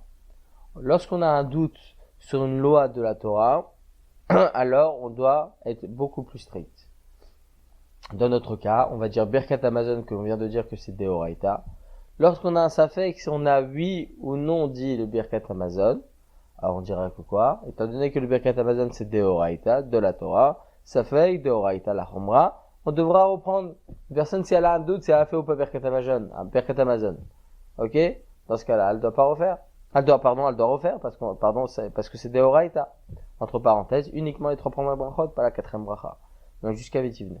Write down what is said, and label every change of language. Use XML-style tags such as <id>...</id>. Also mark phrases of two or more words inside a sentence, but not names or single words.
<fr>Lorsqu'on a un doute sur une loi de la Torah, alors on doit être beaucoup plus strict. Dans notre cas, on va dire</fr> <he>Birkat Hamazon,</he> <fr>que l'on vient de dire que c'est deoraita. Lorsqu'on a un safek, si on a oui ou non dit le</fr> <he>Birkat Hamazon,</he> <fr>alors on dirait que quoi? Étant donné que le</fr> <he>Birkat Hamazon</he> <fr>c'est deoraita, de la Torah,</fr> <he>safek deoraita la chumra,</he> <fr>on devra reprendre. Personne, si elle a un doute, si elle a fait ou pas</fr> <he>Birkat Hamazon,</he> <fr>Dans ce cas-là, elle doit pas refaire. Elle doit refaire, parce que c'est deoraita. Entre parenthèses, uniquement les 3 premières brachot, pas la 4e bracha. Donc jusqu'à Vitivne.</fr>